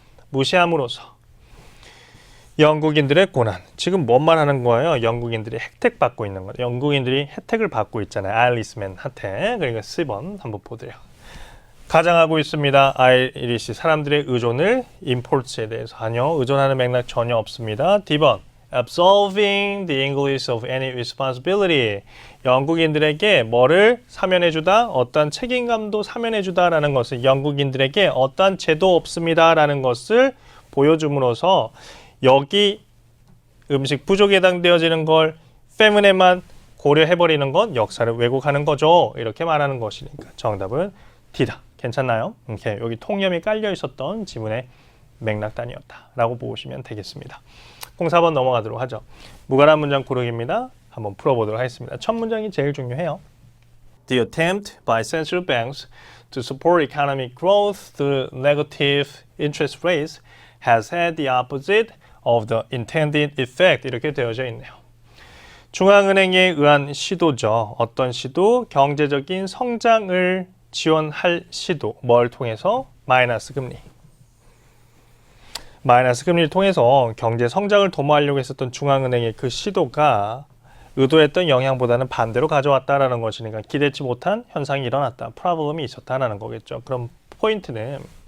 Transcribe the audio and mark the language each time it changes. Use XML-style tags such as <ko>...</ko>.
<ko>무시함으로써 영국인들의 고난. 지금 뭔 말하는 거예요? 영국인들이 혜택 받고 있는 거예요. 영국인들이 혜택을 받고 있잖아요. 아일리스맨 혜택. 그러니까 10번 한번 보세요. 가장하고 있습니다. 아이리시 사람들의 의존을 임포트에 대해서 아니요. 의존하는 맥락 전혀 없습니다. D번.</ko> <en>absolving the English of any responsibility.</en> <ko>영국인들에게 뭐를 사면해주다? 어떤 책임감도 사면해주다라는 것은 영국인들에게 어떤 죄도 없습니다라는 것을 보여줌으로써 여기 음식 부족에 해당되어지는 걸 패문에만 고려해버리는 건 역사를 왜곡하는 거죠. 이렇게 말하는 것이니까 정답은 D다. 괜찮나요? 이렇게 여기 통념이 깔려 있었던 지문의 맥락 단위였다라고 보시면 되겠습니다. 04번 넘어가도록 하죠. 무관한 문장 고르기입니다. 한번 풀어보도록 하겠습니다. 첫 문장이 제일 중요해요.</ko> <en>The attempt by central banks to support economic growth through negative interest rates has had the opposite of the intended effect.</en> <ko>이렇게 되어져 있네요. 중앙은행에 의한 시도죠. 어떤 시도? 경제적인 성장을 지원할 시도. 뭘 통해서? 마이너스 금리. 마이너스 금리를 통해서 경제 성장을 도모하려고 했었던 중앙은행의 그 시도가 의도했던 영향보다는 반대로 가져왔다라는 것이니까 기대치 못한 현상이 일어났다. 프로블럼이 있었다라는 거겠죠. 그럼 포인트는</ko>